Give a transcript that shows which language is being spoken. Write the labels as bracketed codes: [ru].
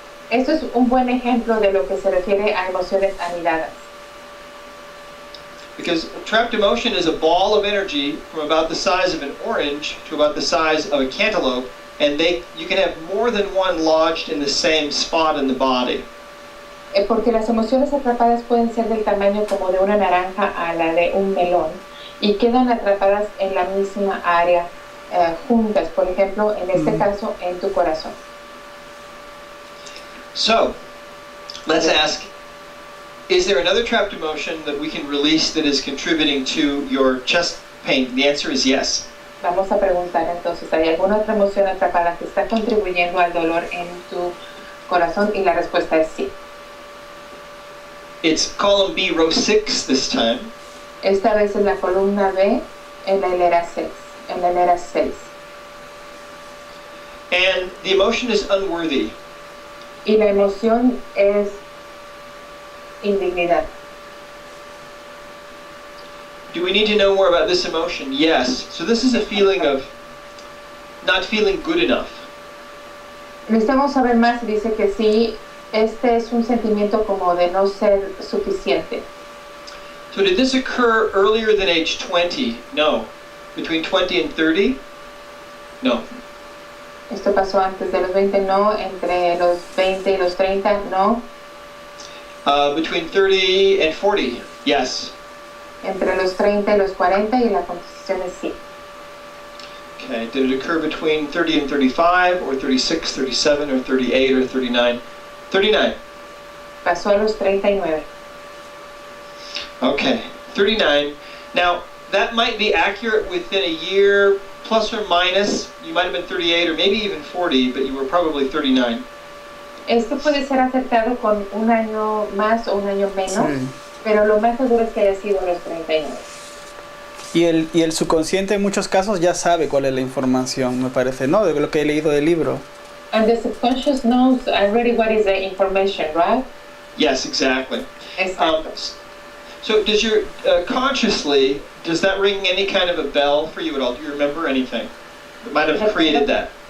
[es] Esto es un buen ejemplo de lo que se refiere a emociones anidadas. [en] Because trapped emotion is a ball of energy from about the size of an orange to about the size of a cantaloupe, and you can have more than one lodged in the same spot in the body. [es] Porque las emociones atrapadas pueden ser del tamaño como de una naranja a la de un melón y quedan atrapadas en la misma área juntas, por ejemplo, en este caso, en tu corazón. [en] So, let's ask, is there another trapped emotion that we can release that is contributing to your chest pain? The answer is yes. [es] Vamos a preguntar entonces, ¿hay alguna otra emoción atrapada que está contribuyendo al dolor en tu corazón? Y la respuesta es sí. [en] It's column B, row 6 this time. [es] Esta vez es la columna B en la hilera 6. En la hilera 6. [en] And the emotion is unworthy. [es] Y la emoción es indignidad. [en] Do we need to know more about this emotion? Yes. So this is a feeling of not feeling good enough. [es] Necesitamos saber más. Dice que sí, este es un sentimiento como de no ser suficiente. [en] So did this occur earlier than age 20? No. Between 20 and 30? No. [es] Esto pasó antes de los 20, no. Entre los 20 y los 30, no. [en] Between 30 and 40? Yes. [es] Entre los 30 y los 40 y la contestación es sí. [en] Okay. Did it occur between 30 and 35 or 36, 37 or 38 or 39? 39. [es] Pasó a los 39. [en] Okay, 39. Now, that might be accurate within a year, plus or minus. You might have been 38 or maybe even 40, but you were probably 39. [es] Esto puede ser acertado con un año más o un año menos, Sí. pero lo más seguro es que haya sido los 39. Y el subconsciente en muchos casos ya sabe cuál es la información, me parece, ¿no? De lo que he leído del libro. [en] And the subconscious knows already what is the information, right? Yes, exactly. [es] Exacto. [en] So does your consciously, does that ring any kind of a bell for you at all? Do you remember anything that might have created that?